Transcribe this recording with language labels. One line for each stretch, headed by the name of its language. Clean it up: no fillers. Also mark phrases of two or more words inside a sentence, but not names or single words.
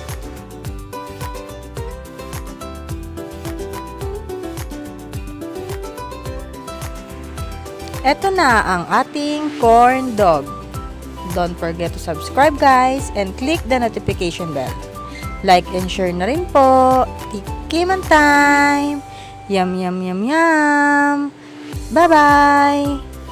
Filipino: Ito na ang ating corn dog.
English: Don't forget to subscribe guys and click the notification bell. Like and share
Filipino: na rin po. Tikiman time!
English: Yum yum yum yum! Bye bye!